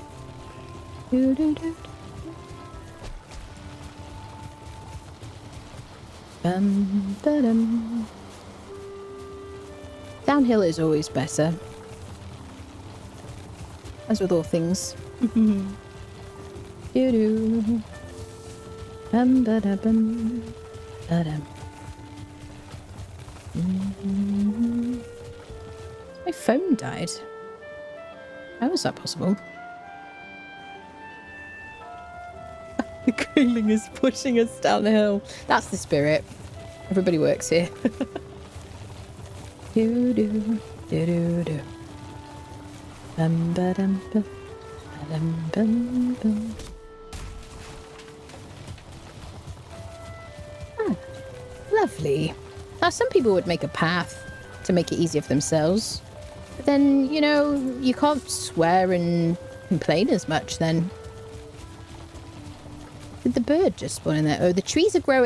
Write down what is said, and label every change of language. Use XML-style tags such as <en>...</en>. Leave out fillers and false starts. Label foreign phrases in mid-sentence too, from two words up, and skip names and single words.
<en>Do do do. Ba-dum. Downhill is always better. As with all things. Do do. Ba-da-bum. Ba-dum. My phone died. How is that possible? The Grayling is pushing us down the hill. That's the spirit. Everybody works here. Do do do do do. Bum ba dum bum bum bum bum. Ah, lovely. Now, some people would make a path to make it easier for themselves. But then, you know, you can't swear and complain as much then. Did the bird just spawn in there? Oh, the trees are growing.</en>